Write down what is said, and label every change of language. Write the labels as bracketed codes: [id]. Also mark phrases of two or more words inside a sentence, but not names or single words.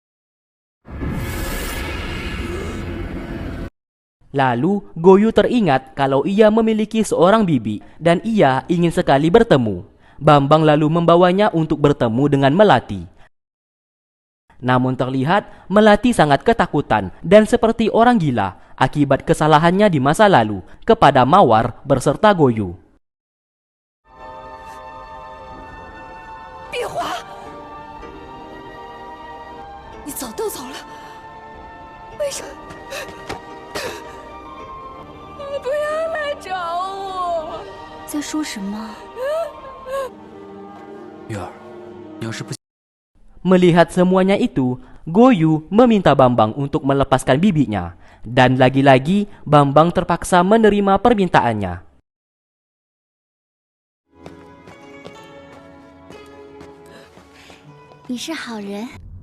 [id] Lalu Goyu teringat kalau ia memiliki seorang bibi dan ia ingin sekali bertemu. Bambang lalu membawanya untuk bertemu dengan Melati. Namun terlihat Melati sangat ketakutan dan seperti orang gila akibat kesalahannya di masa lalu kepada Mawar beserta Goyu. [zh] 碧华，你早都走了，为什么？你不要来找我！在说什么？月儿，你要是不 [id] Melihat semuanya itu, Goyu meminta Bambang untuk melepaskan bibinya. Dan lagi-lagi Bambang terpaksa menerima permintaannya. [zh] 你是好人，